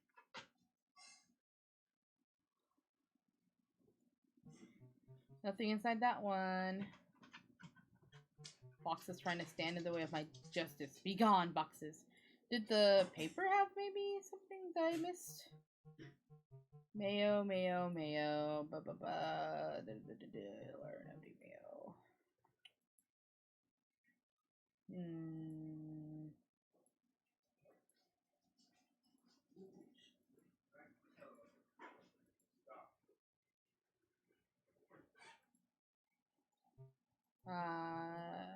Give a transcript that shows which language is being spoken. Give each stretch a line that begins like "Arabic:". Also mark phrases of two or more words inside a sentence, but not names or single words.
English: Nothing inside that one. Boxes trying to stand in the way of my justice. Be gone, boxes. Did the paper have maybe something that I missed? Mayo, mayo, mayo. Ba ba ba. Learn empty mayo. Hmm. Uh.